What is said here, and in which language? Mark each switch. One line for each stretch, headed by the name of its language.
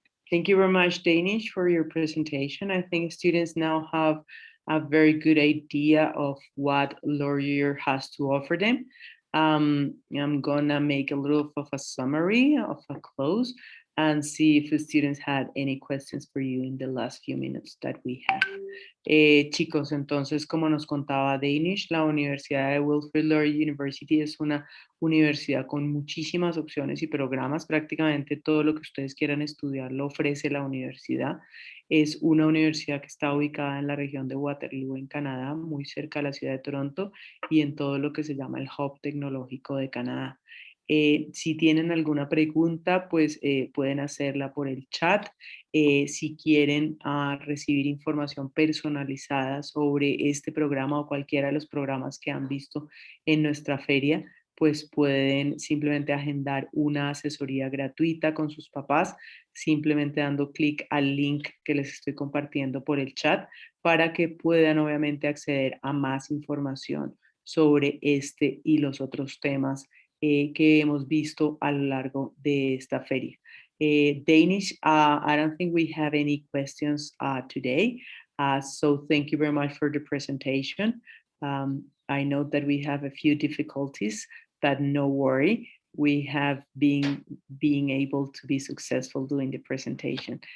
English: Thank you very much, Danish, for your presentation. I think students now have a very good idea of what Laurier has to offer them. I'm gonna make a little of a summary of a close and see if the students had any questions for you in the last few minutes that we have.
Spanish: Chicos, entonces, como nos contaba Danish, la Universidad de Wilfrid Laurier University es una universidad con muchísimas opciones y programas. Prácticamente todo lo que ustedes quieran estudiar lo ofrece la universidad. Es una universidad que está ubicada en la región de Waterloo, en Canadá, muy cerca de la ciudad de Toronto y en todo lo que se llama el Hub Tecnológico de Canadá. Si tienen alguna pregunta, pues pueden hacerla por el chat. Si quieren recibir información personalizada sobre este programa o cualquiera de los programas que han visto en nuestra feria, pues pueden simplemente agendar una asesoría gratuita con sus papás, simplemente dando clic al link que les estoy compartiendo por el chat para que puedan obviamente acceder a más información sobre este y los otros temas que hemos visto a lo largo de esta feria.
English: Danish, I don't think we have any questions today. So thank you very much for the presentation. I know that we have a few difficulties, but no worry. We have been able to be successful doing the presentation.